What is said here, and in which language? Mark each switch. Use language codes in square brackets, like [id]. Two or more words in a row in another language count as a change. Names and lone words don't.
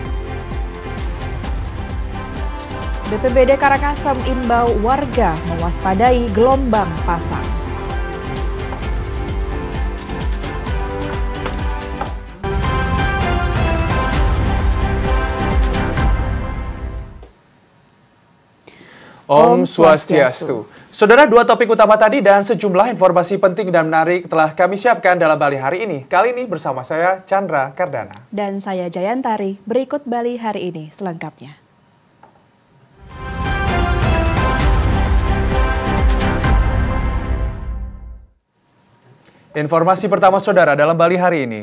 [id] BPBD Karangasem imbau warga mewaspadai gelombang pasang. [ban] Om Swastiastu. [id] Saudara, dua topik utama tadi dan sejumlah informasi penting dan menarik telah kami siapkan dalam Bali hari ini. Kali ini bersama saya Chandra Kardana. Dan saya Jayantari. Berikut Bali hari ini selengkapnya. Informasi pertama saudara dalam Bali hari ini.